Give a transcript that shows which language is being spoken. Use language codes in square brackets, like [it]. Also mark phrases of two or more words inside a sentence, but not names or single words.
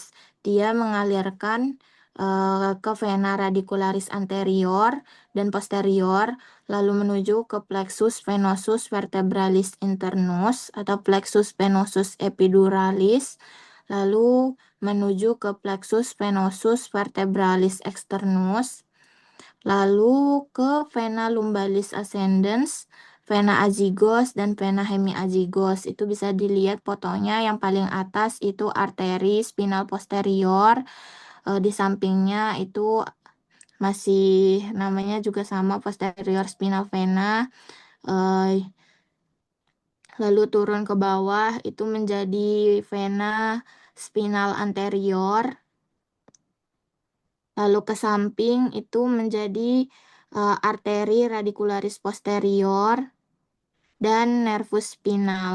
[id] Dia mengalirkan ke vena radicularis anterior dan posterior, lalu menuju ke plexus venosus vertebralis internus atau plexus venosus epiduralis, lalu menuju ke plexus venosus vertebralis externus, lalu ke vena lumbalis ascendens, vena azygos, dan vena hemiazygos. Itu bisa dilihat fotonya yang paling atas itu arteri spinal posterior. Di sampingnya itu masih namanya juga sama posterior spinal vena. Lalu turun ke bawah itu menjadi vena spinal anterior, lalu ke samping itu menjadi arteri radicularis posterior dan nervus spinal.